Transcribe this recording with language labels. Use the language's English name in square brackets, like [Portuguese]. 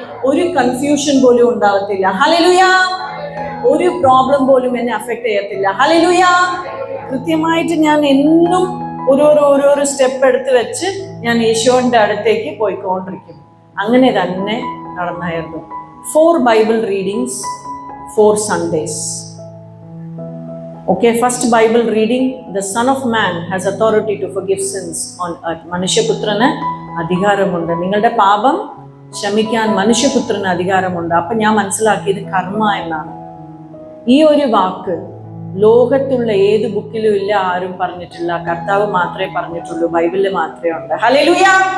[Malayalam] ഒരു കൺഫ്യൂഷൻ പോലും ഉണ്ടാകത്തില്ല. ഹല്ലേലൂയ. ഒരു പ്രോബ്ലം പോലും എന്നെ അഫക്ട് ചെയ്യത്തില്ല. ഹല്ലേലൂയ. കൃത്യമായിട്ട് ഞാൻ എന്നും ഓരോരോ സ്റ്റെപ്പ് എടുത്ത് വെച്ച് ഞാൻ ഈശോന്റെ അടുത്തേക്ക് പോയിക്കൊണ്ടിരിക്കും. അങ്ങനെ തന്നെ നടന്നായിരുന്നു. 4 Bible readings, 4 Sundays. [English] Okay, first Bible reading, the Son of Man has authority to forgive sins on earth. [Malayalam] മനുഷ്യപുത്രന് അധികാരമുണ്ട്, നിങ്ങളുടെ പാപം ക്ഷമിക്കാൻ മനുഷ്യപുത്രന് അധികാരമുണ്ട്. അപ്പൊ ഞാൻ മനസ്സിലാക്കിയത് കർമ്മ എന്നാണ്. ഈ ഒരു വാക്ക് ലോകത്തുള്ള ഏത് ബുക്കിലും ഇല്ല, ആരും പറഞ്ഞിട്ടില്ല, കർത്താവ് മാത്രമേ പറഞ്ഞിട്ടുള്ളൂ, ബൈബിളിൽ മാത്രമേ ഉണ്ട്. ഹല്ലേലൂയ.